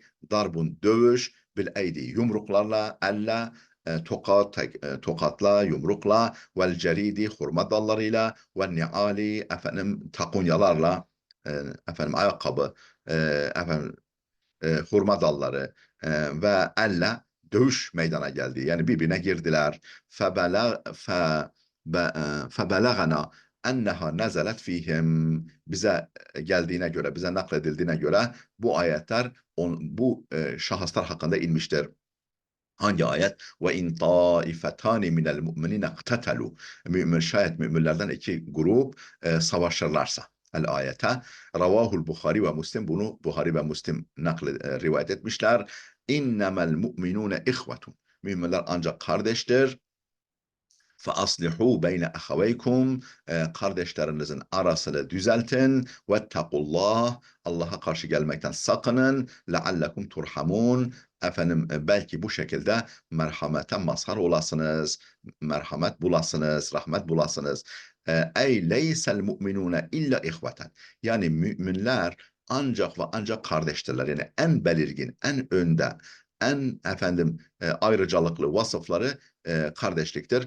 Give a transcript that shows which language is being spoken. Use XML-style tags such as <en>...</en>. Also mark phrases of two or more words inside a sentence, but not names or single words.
<tr>Darbun dövüş</tr> <ar>بالأيدي</ar> <tr>yumruklarla elle tokatla, yumrukla,</tr> <ar>والجريد</ar> <tr>hurma dallarıyla,</tr> <ar>والنعال</ar> <tr>takunyalarla, ayakkabı, efendim hurma dalları ve elle dövüş meydana geldi. Yani birbirine girdiler.</tr> <ar>فبلغنا أنها نزلت فيهم</ar> <tr>bize geldiğine göre, bize nakledildiğine göre bu ayetler bu şahıslar hakkında inmiştir. Hangi ayet?</tr> <ar>وإن طائفتان من المؤمنين اقتتلوا.</ar> <tr>Şayet müminlerden iki grup savaşırlarsa.</tr> <ar>الآية. رواه البخاري ومسلم</ar> <tr>bunu Bukhari ve Müslim rivayet etmişler.</tr> <ar>إنما المؤمنون إخوة.</ar> <tr>Müminler ancak kardeştir.</tr> <ar>فَأَصْلِحُوا بَيْنَ أَخَوَيْكُمْ</ar> <tr>kardeşlerinizin arasını düzeltin. وَاتَّقُوا Allah'a karşı gelmekten sakının.</tr> <ar>لَعَلَّكُمْ تُرْحَمُونَ</ar> <tr>belki bu şekilde merhamete mazhar olasınız. Merhamet bulasınız, rahmet bulasınız.</tr> <ar>أي ليس المؤمنون إلا إخوة.</ar> <tr>Yani müminler ancak ve ancak kardeştirler. Yani en belirgin, en önde, en ayrıcalıklı vasıfları kardeşliktir.</tr>